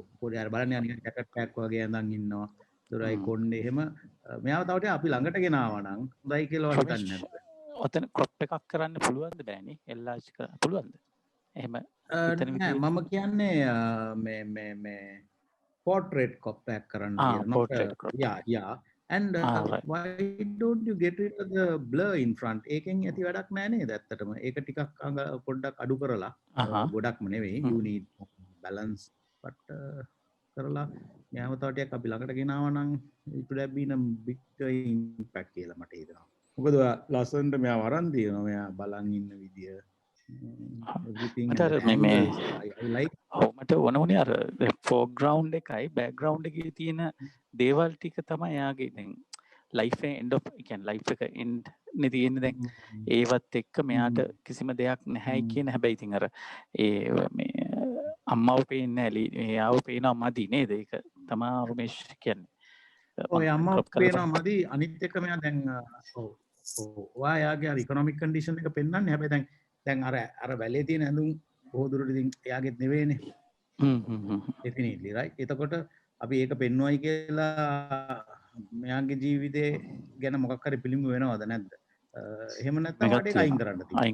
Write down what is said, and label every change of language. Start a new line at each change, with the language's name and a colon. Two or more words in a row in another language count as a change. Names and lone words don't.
Sinhala: පොඩි අර බලන්න නිකන්
English: jacket pack
Sinhala: වගේ ඇඳන් ඉන්නවා. දොරයි කොණ්ඩේ එහෙම මෙයාව තව ටික අපි ළඟට ගෙනාවා නම් හොඳයි කියලා හිතන්නේ නැහැ. ඔතන crop එකක් කරන්න පුළුවන්ද බෑනේ? එල්ලාජ් කරන්න පුළුවන්ද? එහෙම නෑ මම කියන්නේ මේ
English: portrait crop
Sinhala: එකක් කරන්න කියලා.
English: Yeah. And why don't you get rid of the blur in front?
Sinhala: ඒකෙන් ඇති වැඩක් නෑ නේද ඇත්තටම. ඒක ටිකක් පොඩ්ඩක් අඩු කරලා ගොඩක්ම නෙවෙයි.
English: You need balance but
Sinhala: කරලා මෙයාව තව ටිකක් අපි ළඟට ගෙනාවා නම්
English: it would have been a big impact
Sinhala: කියලා මට හිතෙනවා. මොකද ලස්සනට මෙයාව අරන් තියෙනවා. මෙයා බලන් ඉන්න විදිය everything මට ඕනේ අර foreground එකයි background එකේ තියෙන දේවල් ටික තමයි යාගේ දැන්
English: life end of
Sinhala: කියන්නේ life එක end නේ තියෙන්නේ දැන් ඒවත් එක්ක මෙයාට කිසිම දෙයක් නැහැයි කියන හැබැයි ඉතින් අර ඒ මේ අම්මව පේන්නේ නැහැ එයාව පේනවා මදි නේද ඒක තමයි රමේෂ් කියන්නේ ඔය අම්මව පේනවා මදි අනිත් එක මෙයා දැන් ඔයාගේ අර
English: economic condition
Sinhala: එක පෙන්වන්නේ හැබැයි දැන් අර වැලේ තියෙන ඇඳුම් බොහෝ දුරට ඉතින් එයාගෙත් නෙවෙයිනේ
English: definitely right
Sinhala: එතකොට අපි ඒක පෙන්වයි කියලා මෙයාගේ ජීවිතේ ගැන මොකක් හරි පිළිඹු වෙනවද නැද්ද එහෙම නැත්නම් වාට ඒක අයින් කරන්න තියෙනවා